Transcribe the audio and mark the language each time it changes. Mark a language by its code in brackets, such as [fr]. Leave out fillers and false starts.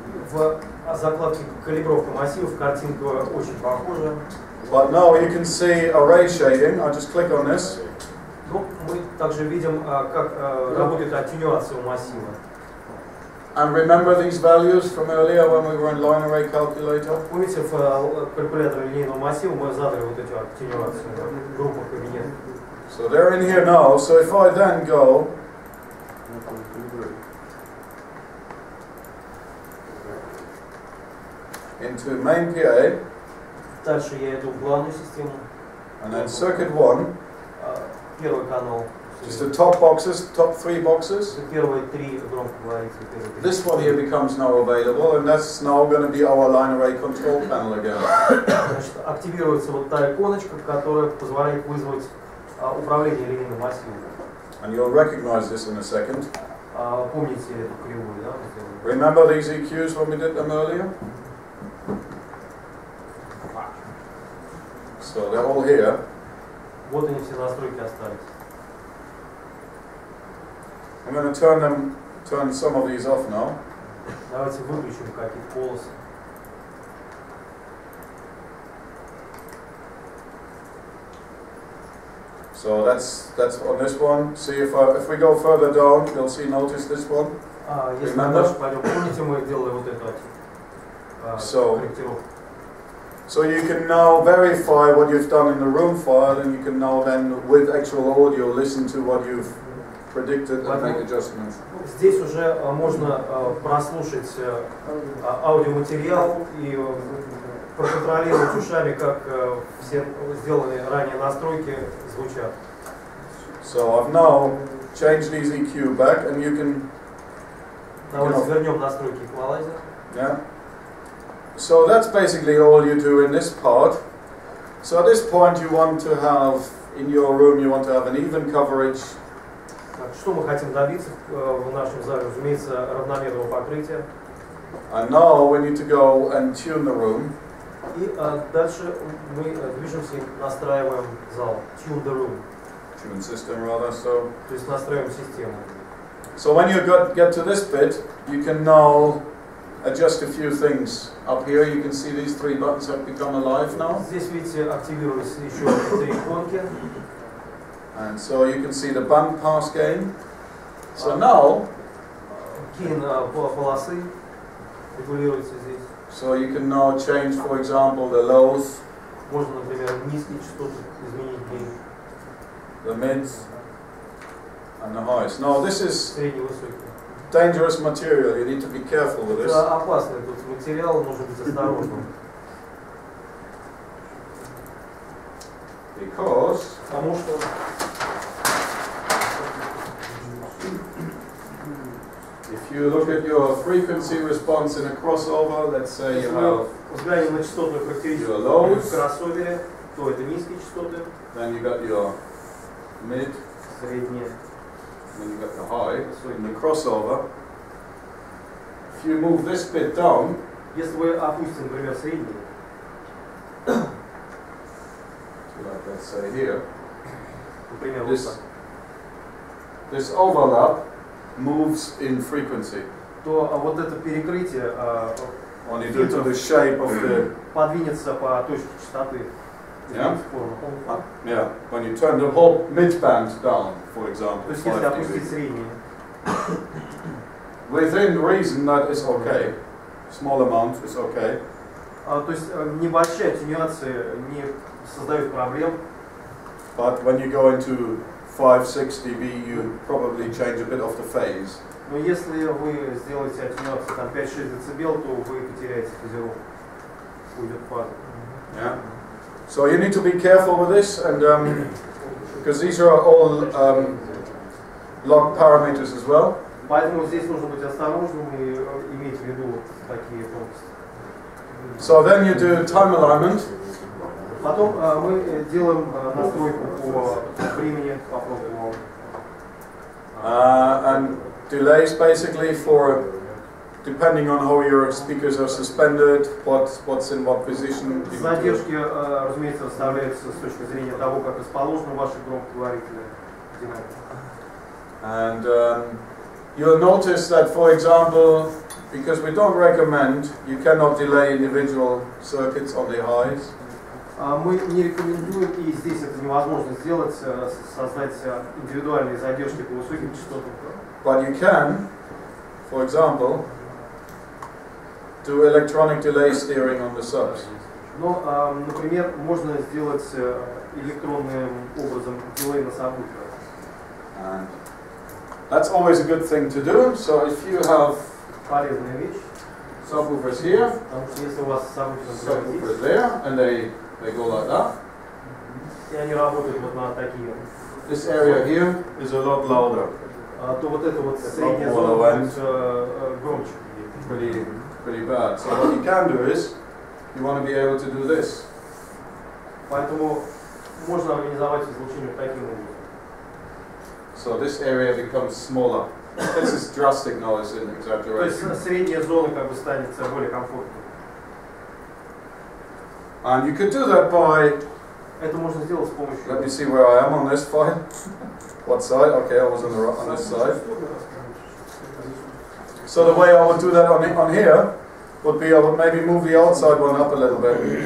[ru] В закладке калибровка массивов картинка очень похожа. [en] But now you can see array shading. I just click on this. [ru] Ну, мы также видим, как работает аттенюация у массива. [en] And remember these values from earlier when we were in line array calculator? [ru] Помните, в калькуляторе линейного массива мы задали вот эту аттенюацию в группах кабинетов. [en] So they're in here now. So if I then go into main PA, [ru] дальше я иду в главную систему. [en] and then circuit 1, [ru] Первый канал. [en] just the top boxes, top 3 boxes. [ru] Первые три громкоговорители. [en] This one here becomes now available, and that's now going to be our line array control panel again. [ru] Значит, активируется вот та иконочка, которая позволяет вызвать управление линейным массивом. [en] And you'll recognize this in a second. [ru] Помните эту кривую, да? [en] Remember these EQs when we did them earlier? So they're all here. [ru] Вот они все настройки остались. [en] I'm going to turn some of these off now. [ru] Давайте выключим какие-то полосы. [en] So that's on this one. See if we go further down, you'll see. Notice this one. [ru] Если мы дальше пойдем, помните, мы делали вот эту корректировку. [en] So you can now verify what you've done in the room file, and you can now then, with actual audio, listen to what you've predicted and make adjustments. [ru] Здесь уже можно прослушать аудиоматериал и проконтролировать ушами, как все сделанные ранее настройки звучат. [en] So I've now changed these EQ back, and you can. [ru] Давайте вернем настройки эквалайзера. [en] Yeah. So that's basically all you do in this part. So at this point you want to have, in your room, you want to have an even coverage. [ru] Что мы хотим добиться в нашем зале? Разумеется, равномерного покрытия. [en] And now we need to go and tune the room. [ru] И дальше мы движемся и настраиваем зал. [en] Tune the room. Tune system rather, so. [ru] То есть настраиваем систему. [en] So when you get to this bit, you can now adjust a few things. Up here you can see these 3 buttons have become alive now. [ru] Здесь, видите, активировались еще 3 иконки. [en] And so you can see the band pass gain. So now, [ru] Gain полосы регулируется здесь. [en] so you can now change, for example, the lows, [ru] Можно, например, низкие частоты изменить gain. [en] the mids, and the highs. Now this is [ru] Средний, высокий. [en] dangerous material. You need to be careful with this. [ru] Это опасный тут материал, нужно быть осторожным. [en] Because [ru] Потому что [en] if you look at your frequency response in a crossover, let's say you have, [ru] взглянем на частотную характеристику в кроссовере, то это низкие частоты, [en] then you got your mid, [ru] средние. [en] then you got the high. So in the crossover, if you move this bit down, [ru] Если вы опустите, например, средние, [en] like let's say here, [ru] например, вот так, [en] this overlap moves in frequency. [ru] то вот это перекрытие [en] when you do it to the shape of the, [ru] подвинется по точке частоты. [en] yeah, yeah, when you turn the whole midband down, for example, [ru] То есть [en] 5 [ru] если опустить [en] dB. [ru] среднее. [en] Within reason, that is okay. Small amount is okay. [ru] То есть небольшие аттенюации не создают проблем. [en] But when you go into 5-6 dB, you probably change a bit of the phase. [ru] Но если вы сделаете аттенюацию там 5-6 дБ, то вы потеряете фазировку. Будет фаза. [en] Yeah. So you need to be careful with this, and because these are all log parameters as well. [ru] Поэтому здесь нужно быть осторожным и иметь в виду такие тонкости. [en] So then you do time alignment. [ru] Потом мы делаем настройку по времени, по программному. [en] And delays basically for, depending on how your speakers are suspended, what's in what position. [ru] Задержки, разумеется, расставляются с точки зрения того, как расположены ваши громкоговорители. [en] And you'll notice that, for example, because we don't recommend, you cannot delay individual circuits on the highs. [ru] Мы не рекомендуем, и здесь это невозможно сделать, создать индивидуальные задержки по высоким частотам. [en] But you can, for example, do electronic delay steering on the subs. [ru] Но, например, можно сделать электронным образом дилей на сабвуферах. [en] And that's always a good thing to do. So if you have [ru] Полезная вещь. [en] subwoofers here, [ru] Потому что если у вас [en] subwoofers there, and they go like that. [ru] и они работают вот на такие, [en] This area here is a lot louder. [ru] то вот эта вот средняя зона будет громче. [en] Pretty bad. So what you can do is, you want to be able to do this. [ru] Поэтому можно организовать излучение таким образом. [en] So this area becomes smaller. This is drastic now, it's an [ru] То [en] exaggeration. [ru] есть средняя зона как бы станет более комфортной. [en] And you could do that by, [ru] Это можно сделать с помощью. [en] let me see where I am on this file. What side? Okay, I was on this side. So the way I would do that on here would be I would maybe move the outside one up a little bit.